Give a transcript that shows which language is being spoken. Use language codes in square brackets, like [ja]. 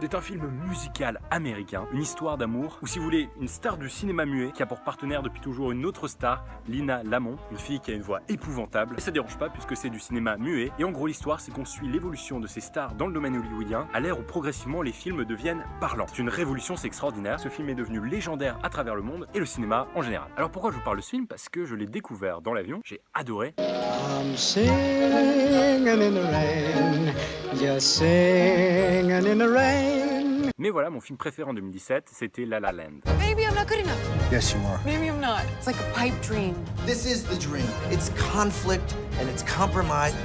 [fr] C'est un film musical américain, une histoire d'amour, ou si vous voulez, une star du cinéma muet qui a pour partenaire depuis toujours une autre star, Lina Lamont, une fille qui a une voix épouvantable. Et ça dérange pas puisque c'est du cinéma muet. Et en gros, l'histoire, c'est qu'on suit l'évolution de ces stars dans le domaine hollywoodien à l'ère où progressivement les films deviennent parlants. C'est une révolution, c'est extraordinaire. Ce film est devenu légendaire à travers le monde et le cinéma en général. Alors pourquoi je vous parle de ce film? Parce que je l'ai découvert dans l'avion, j'ai adoré. [en] I'm singing in the rain, just singing in the rain. [fr] Mais voilà, mon film préféré en 2017, c'était La La Land. [en] Maybe I'm not good enough. Yes, you are. Maybe I'm not. It's like a pipe dream. This is the dream. It's conflict and it's compromise.